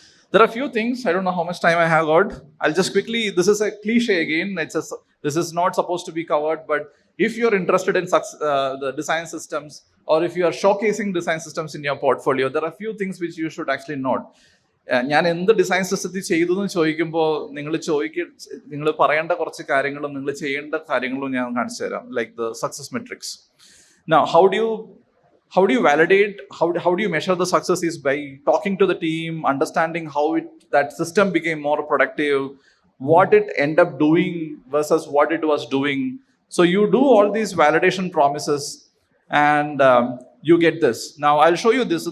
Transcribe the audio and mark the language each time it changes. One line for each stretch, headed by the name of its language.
English: There are a few things, I don't know how much time I have got. I'll just quickly, this is a cliche again. This is not supposed to be covered, but if you're interested in the design systems, or if you are showcasing design systems in your portfolio, there are a few things which you should actually note.
Malayalam: ഞാൻ എന്ത് design സിസ്റ്റത്തിൽ ചെയ്തു എന്ന് ചോദിക്കുമ്പോൾ നിങ്ങൾ പറയേണ്ട കുറച്ച് കാര്യങ്ങളും നിങ്ങൾ ചെയ്യേണ്ട കാര്യങ്ങളും ഞാൻ കാണിച്ചു തരാം,
English: Like the success metrics. Now, how do you validate, how do you measure the success is by talking to the team, understanding how that system became more productive, what it ended up doing versus what it was doing. So you do all these validation promises, and you get this. Now, I'll show you this.